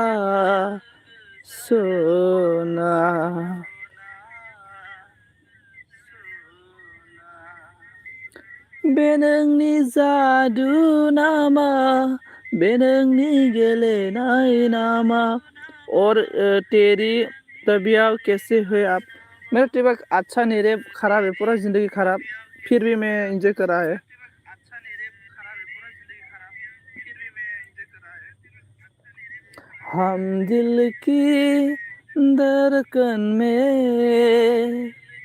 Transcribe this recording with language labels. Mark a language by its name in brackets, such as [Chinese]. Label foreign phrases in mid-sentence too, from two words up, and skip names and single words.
[Bodo] बे नोंनि जादु नामा, बे नोंनि गेलेनाय नामा। [Hindi] और तेरी तबीयत कैसे है आप। मेरा तबीयत अच्छा नहीं रे, खराब है, पूरा जिंदगी खराब, फिर भी मैं एंजॉय कर रहा है। हम दिल की धड़कन में